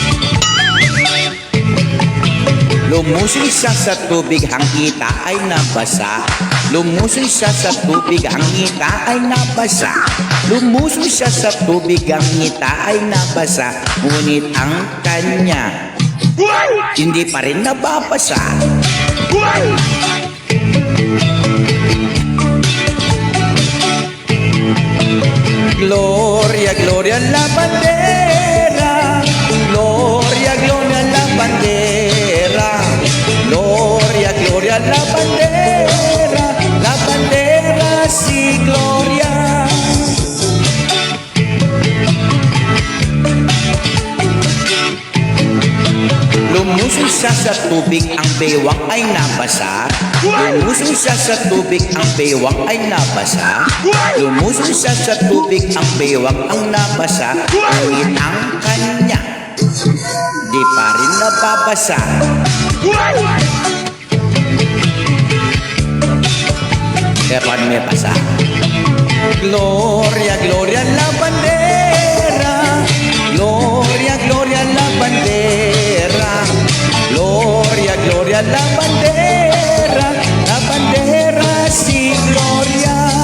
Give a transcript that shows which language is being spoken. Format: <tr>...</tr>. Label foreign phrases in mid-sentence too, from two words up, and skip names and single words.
<tl>Lumusoy siya sa tubig, ang kita ay nabasa. Lumusoy siya sa tubig, ang ngita ay nabasa. Lumusoy siya sa tubig, ang ngita ay nabasa. Ngunit ang kanya, hindi pa rin nababasa.</tl> <es>Gloria, gloria la bandera. Gloria, gloria la bandera. Gloria, gloria la bandera. La bandera sí, gloria.</es> <tl>Lumusoy siya sa tubig, ang bewang ay nabasa. Lumusoy siya sa tubig, ang bewang ay nabasa. Lumusoy siya sa tubig, ang bewang ang nabasa. Ngunit ang kanya, di pa rin nababasa. Kaya paano may basa?</tl> <es>Gloria, gloria la bandera. Gloria, gloria la bandera. Gloria, gloria la bandera. La bandera sí, gloria.</es>